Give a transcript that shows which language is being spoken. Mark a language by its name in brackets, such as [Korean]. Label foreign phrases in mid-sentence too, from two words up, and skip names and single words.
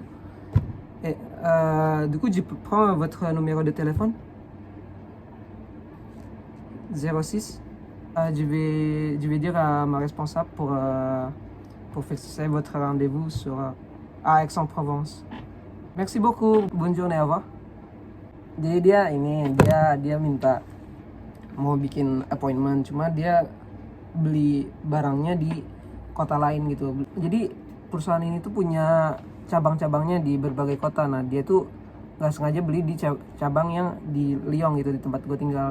[French] Et du coup, je prends votre numéro de téléphone. 06. Je vais dire à ma responsable pour fixer votre rendez-vous à Aix-en-Provence. Merci beaucoup. Bonne journée, au revoir. [Indonesian] Jadi dia minta mau bikin appointment, cuma dia beli barangnya di kota lain gitu. Jadi perusahaan ini tuh punya cabang-cabangnya di berbagai kota. Nah, dia tuh nggak sengaja beli di cabang yang di Lyon gitu, di tempat gue tinggal.